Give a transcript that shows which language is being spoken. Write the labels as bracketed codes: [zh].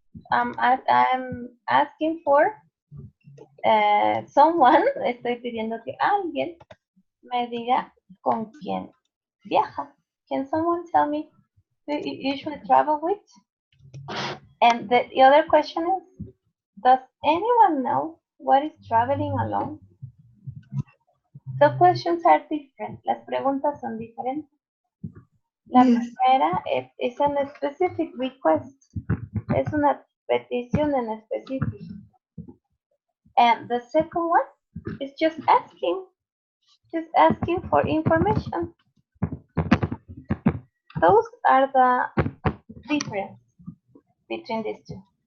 [en] I'm asking for someone, [es] estoy pidiendo que alguien me diga con quién viaja. [en] Can someone tell me who you usually travel with? And the other question is, does anyone know what is traveling alone? The questions are different. [es] Las preguntas son diferentes. La [en] Yes. [es] primera es [en] an specific request. [es] Es una petición en específico. [en] And the second one is just asking for information. Those are the difference between these two.